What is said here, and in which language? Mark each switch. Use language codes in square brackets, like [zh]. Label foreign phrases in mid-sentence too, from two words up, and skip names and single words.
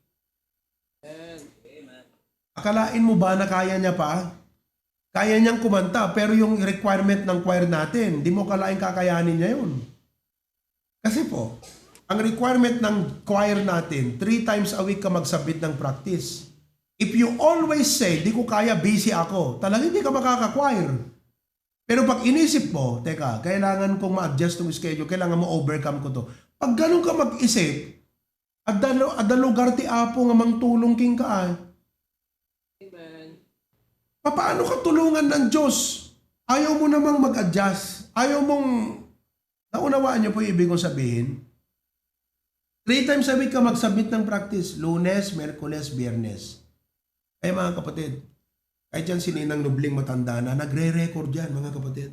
[tl] Akalain mo ba na kaya niya pa? Kaya niyang kumanta, pero yung requirement ng choir natin, di mo kalain kakayanin niya yun. Kasi po, ang requirement ng choir natin, [en] 3 times a week [tl] ka mag-submit ng practice. [en] If you always say, [tl] di ko kaya, busy ako, talagang hindi ka makaka-choir. Pero pag inisip mo, teka, kailangan kong ma-adjust yung schedule, kailangan mo overcome ko to. Pag ganun ka mag-isip, [ilo] Adda lugar ti Apo nga mangtulong king ka. [tl] Amen. Paano ka tulungan ng Diyos? Ayaw mo namang mag-adjust. Ayaw mong, naunawaan niyo po yung ibig kong sabihin? [en] 3 times a week [tl] ka mag-submit ng practice. Lunes, Merkules, Biyernes. Ay mga kapatid, kahit yan si Ninang Nubling matanda na, nagre-record yan mga kapatid.